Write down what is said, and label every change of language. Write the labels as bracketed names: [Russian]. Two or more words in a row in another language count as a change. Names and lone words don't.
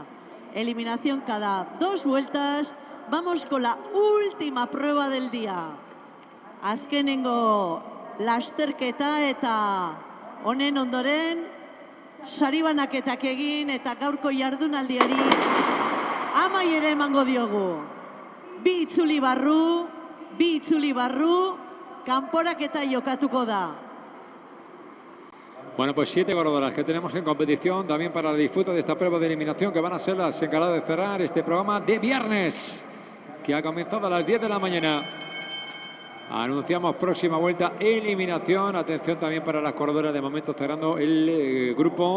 [Spanish] Eliminación cada 2 vueltas. Vamos con la última prueba del día. [Basque] Azkenengo lasterketa eta honen ondoren sari banaketak egin eta gaurko jardunaldiari amaiera emango diogu. Bi itzuli barru, kanporaketa jokatuko da. [Spanish] Bueno, pues 7 corredoras que tenemos en competición también para la disputa de esta prueba de eliminación, que van a ser las encargadas de cerrar este programa de viernes, que ha comenzado a las 10 de la mañana. Anunciamos próxima vuelta, eliminación. Atención también para las corredoras, de momento cerrando el grupo.